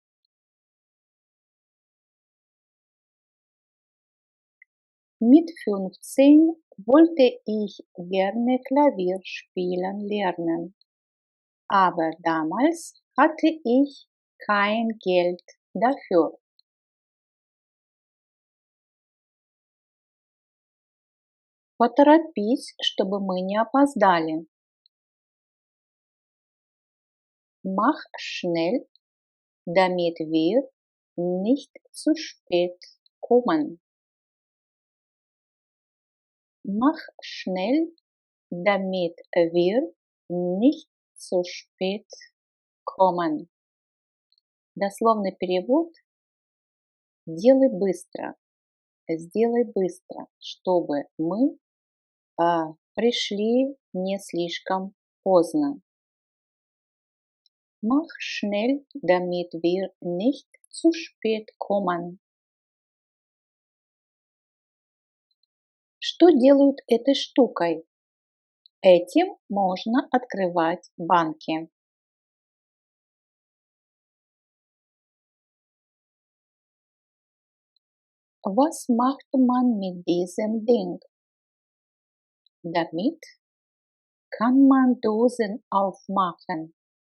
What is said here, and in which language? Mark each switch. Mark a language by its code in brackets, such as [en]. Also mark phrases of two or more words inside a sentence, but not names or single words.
[de] Mit 15 wollte ich gerne Klavier spielen lernen, aber damals hatte ich kein Geld dafür. [ru] Поторопись, чтобы мы не опоздали. [de] Mach schnell, damit wir nicht zu spät kommen. Mach schnell, damit wir nicht zu spät kommen. [ru] Дословный перевод: сделай быстро, чтобы мы пришли не слишком поздно. [de] Mach schnell, damit wir nicht zu spät kommen. [ru] Что делают этой штукой? Этим можно открывать банки. [de] Was macht man mit diesem Ding? Damit kann man Dosen aufmachen.